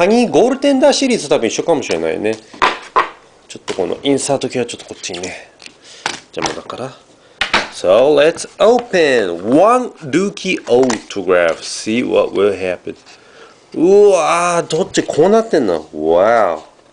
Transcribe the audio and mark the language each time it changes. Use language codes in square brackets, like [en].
[ja] パニーゴールテンダーシリーズ多分一緒かもしれないね。ちょっとこのインサート系はちょっとこっちにね邪魔だから。 [en] So let's open one rookie autograph. See what will happen. [ja] うわーどっちこうなってんの Wow.